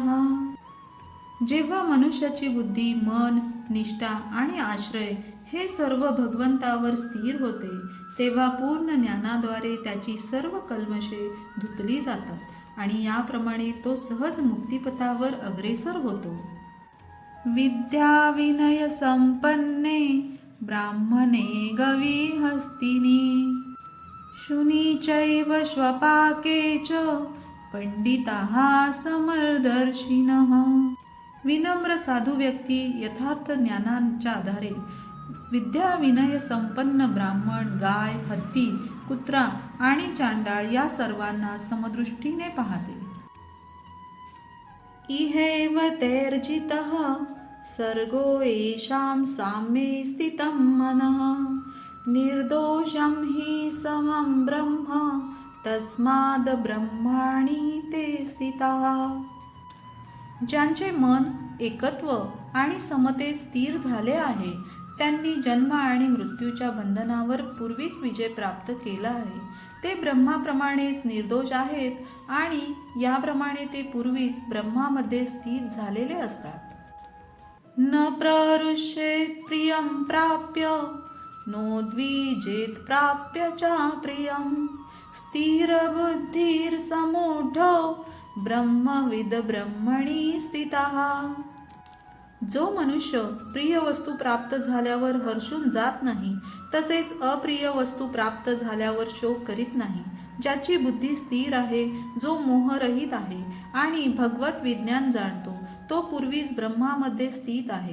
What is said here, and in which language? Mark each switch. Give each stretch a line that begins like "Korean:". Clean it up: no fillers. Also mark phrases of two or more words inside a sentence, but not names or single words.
Marathi: जेव्हा मनुष्याची बुद्धी, मन, निष्ठा आणि आश्रय हे सर्व भगवंतावर स्थिर होते, तेव्हा पूर्ण ज्ञानाद्वारे त्याची सर्व कल्मषे धुतली जातात आणि याप्रमाणे तो सहज मुक्तिपथावर अग्रेसर होतो.
Sanskrit: विद्या विनय संपन्ने ब्राह्मणे गविहस्तिनी शुनी चैव श्वपाके च पंडिताः समदर्शिनः.
Marathi: विनम्र साधू व्यक्ती यथार्थ ज्ञानाच्या आधारे विद्या विनय संपन्न ब्राह्मण, गाय, हत्ती, कुत्रा आणि चांडाळ या सर्वांना समदृष्टीने पाहते.
Sanskrit: इहैव तैर्जितः सर्गो येषां साम्ये स्थितं मनः निर्दोषं हि समं ब्रह्म तस्माद् ब्रह्माणि ते स्थिताः.
Marathi: ज्यांचे मन एकत्व आणि समतेत स्थिर झाले आहे, त्यांनी जन्म आणि मृत्यूच्या बंधनावर पूर्वीच विजय प्राप्त केला आहे. ते ब्रह्माप्रमाणेच निर्दोष आहेत आणि याप्रमाणे ते पूर्वीच ब्रह्मामध्ये स्थित झालेले असतात.
Sanskrit: न प्ररुष्येत प्रियं प्राप्य नोद्विजेत प्राप्य च प्रियं स्थिर बुद्धिर समूढो ब्रह्मविद ब्रह्मणी स्थितः.
Marathi: जो मनुष्य प्रिय वस्तू प्राप्त झाल्यावर हर्षून जात नाही, तसेच अप्रिय वस्तू प्राप्त झाल्यावर शोक करीत नाही, ज्याची बुद्धी स्थिर आहे, जो मोहरहित आहे आणि भगवत विज्ञान जाणतो, तो पूर्वीच ब्रह्मामध्ये स्थित आहे.